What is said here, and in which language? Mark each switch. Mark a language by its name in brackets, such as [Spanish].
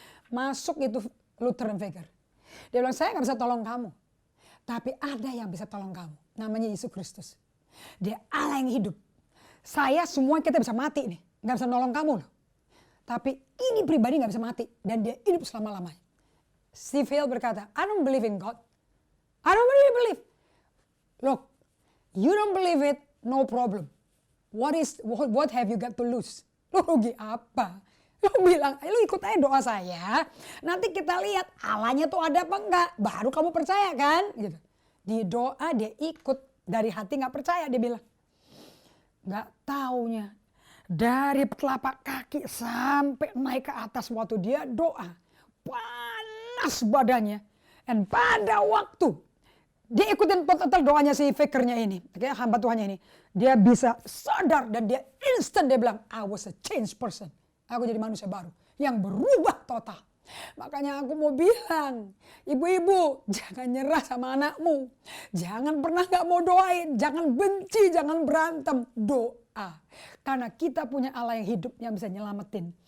[Indonesian] Masuk itu Lutheran Vicar. Dia bilang, saya gak bisa tolong kamu. Tapi ada yang bisa tolong kamu. Namanya Yesus Kristus. Dia Allah yang hidup. Saya semua kita bisa mati nih. Gak bisa nolong kamu loh. Tapi ini pribadi gak bisa mati. Dan dia hidup selama-lamanya. [English] Steve Hill [Indonesian] berkata, [English] I don't believe in God. I don't really believe. Look, you don't believe it, no problem. What have you got to lose? [Indonesian] Lu rugi apa? Lu bilang, lu ikut aja doa saya. Nanti kita lihat Allahnya tuh ada apa enggak. Baru kamu percaya kan? Gitu. Di doa dia ikut. Dari hati gak percaya dia bilang. Gak taunya. Dari telapak kaki sampai naik ke atas waktu dia doa. Panas badannya. Dan pada waktu dia ikutin total doanya si fakernya ini. Hamba Tuhannya ini. Dia bisa sadar dan dia instant dia bilang, [English] I was a changed person. [Indonesian] Aku jadi manusia baru yang berubah total. Makanya aku mau bilang, ibu-ibu jangan nyerah sama anakmu. Jangan pernah gak mau doain. Jangan benci, jangan berantem. Doa. Karena kita punya Allah yang hidup yang bisa nyelamatin.